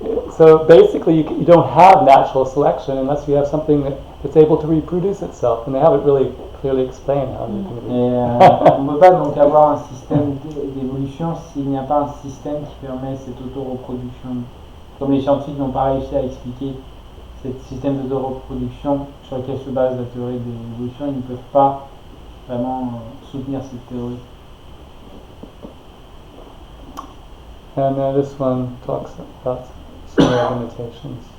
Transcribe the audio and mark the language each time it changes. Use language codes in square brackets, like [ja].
[en] So basically you don't have natural selection unless you have something that's able to reproduce itself, and they haven't really clearly explained how you can [fr] on ne peut pas donc avoir un système d'évolution s'il n'y a pas un système qui permet cette autoreproduction. Comme les scientifiques n'ont pas réussi à expliquer ces systèmes de reproduction sur lesquels se base la théorie de l'évolution, ils ne peuvent pas vraiment soutenir cette théorie. [en] And this one talks about similar limitations.